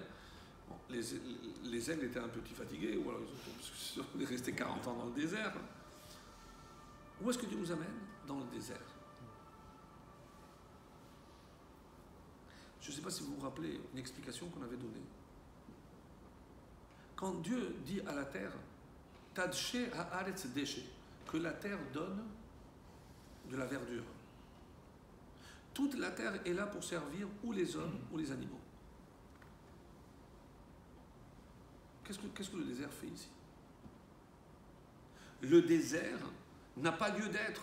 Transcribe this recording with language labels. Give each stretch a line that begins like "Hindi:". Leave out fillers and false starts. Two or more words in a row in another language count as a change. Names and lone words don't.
French: Bon, les ailes étaient un petit fatiguées, ou alors ils sont restés 40 ans dans le désert. Où est-ce que Dieu nous amène? Dans le désert. Je ne sais pas si vous vous rappelez une explication qu'on avait donnée. Quand Dieu dit à la terre,
Hebrew: תדשא הארץ דשא,
French: que la terre donne de la verdure. Toute la terre est là pour servir ou les hommes ou les animaux. Qu'est-ce que le désert fait ici? Le désert n'a pas lieu d'être.